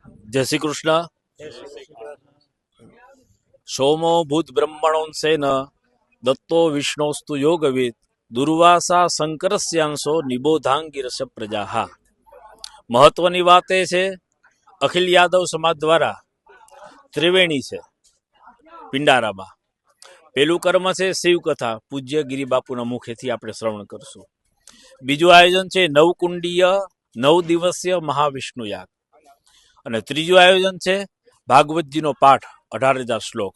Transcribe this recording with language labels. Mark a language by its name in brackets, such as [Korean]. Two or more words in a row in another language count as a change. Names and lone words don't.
[Hindi] जय श्री कृष्ण। [Sanskrit] सोमो भूत ब्रह्मणोंसेन दत्तो विष्णोस्तु योगविद दुर्वासा शंकरस्यांशो निबोधांगिरस प्रजा। [Gujarati] महत्वनी વાત એ છે અખિલ યાદવ સમાજ દ્વારા ત્રિવેણી છે પિંડારામાં। પેલું કર્મ છે શિવકથા, પૂજ્ય ગિરિબાપુના મુખેથી આપણે શ્રવણ કરશું। બીજું આયોજન છે નવકુંડીય 9 દિવસીય મહાવિષ્ણુ યાગ અને ત્રીજું આયોજન છે ભાગવતજીનો પાઠ 18,000 શ્લોક।